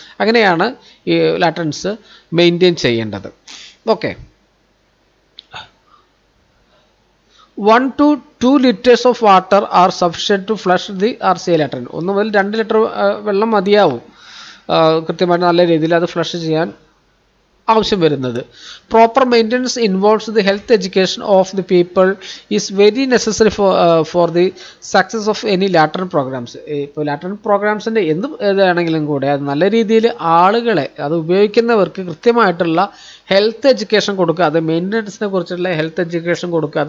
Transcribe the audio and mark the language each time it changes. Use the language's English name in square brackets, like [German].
[Malayalam] അങ്ങനെയാണ് ഈ ലാട്രിൻസ് മെയിൻറ്റെയിൻ ചെയ്യേണ്ടത്. [English] Okay, 1 to 2 liters of water are sufficient to flush the RCA latrine. [Malayalam] 1 മുതൽ 2 litre വെള്ളം മതിയാവും കൃത്യമായിട്ട് നല്ല രീതിയിൽ അത് ഫ്ലഷ് ചെയ്യാൻ ആവശ്യം വരുന്നത്. [English] Proper maintenance involves the health education of the people is very necessary for the success of any latrine programmes. [Malayalam] ഇപ്പോൾ ലാട്രിൻ പ്രോഗ്രാംസിൻ്റെ ഏതാണെങ്കിലും കൂടെ അത് നല്ല രീതിയിൽ ആളുകളെ, അത് ഉപയോഗിക്കുന്നവർക്ക് കൃത്യമായിട്ടുള്ള ഹെൽത്ത് എഡ്യൂക്കേഷൻ കൊടുക്കുക, അത് മെയിൻ്റനൻസിനെ കുറിച്ചുള്ള ഹെൽത്ത് എഡ്യൂക്കേഷൻ കൊടുക്കുക.